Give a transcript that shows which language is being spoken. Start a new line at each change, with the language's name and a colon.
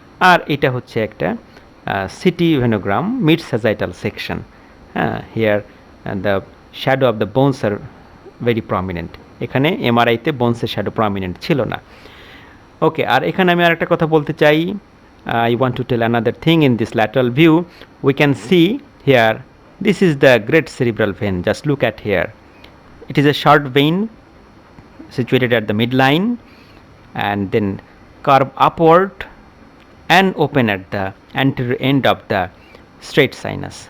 Bangla: আর এটা হচ্ছে একটা city ভেনোগ্রাম, mid sagittal section.
English: Here the shadow of the bones are very prominent.
Bangla: এখানে এমআরআইতে বোনসের shadow prominent ছিল না। ওকে, আর এখানে আমি আরেকটা কথা বলতে চাই।
English: I want to tell another thing. In this lateral view we can see here, this is the great cerebral vein. Just look at here. It is a short vein situated at the midline and then curve upward and open at the anterior end of the straight sinus.